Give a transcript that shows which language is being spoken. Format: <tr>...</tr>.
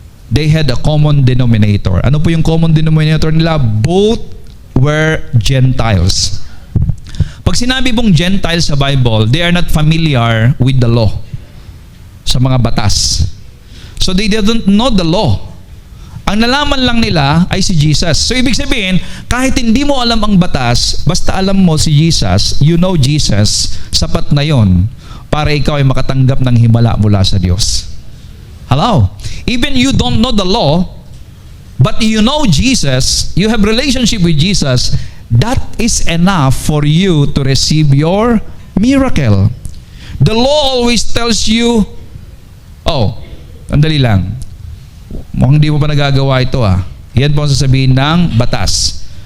<en>they had a common denominator.</en> <tl>Ano po yung common denominator nila?</tl> <en>Both were Gentiles.</en> <tl>Pag sinabi pong Gentiles sa Bible,</tl> <en>they are not familiar with the law,</en> <tl>sa mga batas.</tl> <en>So they didn't know the law.</en> <tl>Ang nalaman lang nila ay si Jesus. So ibig sabihin, kahit hindi mo alam ang batas, basta alam mo si Jesus,</tl> <en>you know Jesus,</en> <tl>sapat na yon para ikaw ay makatanggap ng himala mula sa Diyos.</tl> <en>Hello? Even you don't know the law, but you know Jesus, you have relationship with Jesus, that is enough for you to receive your miracle. The law always tells you,</en> <tl>oh, andali lang, mukhang hindi mo pa nagagawa ito Yan po ang sasabihin ng batas.</tl>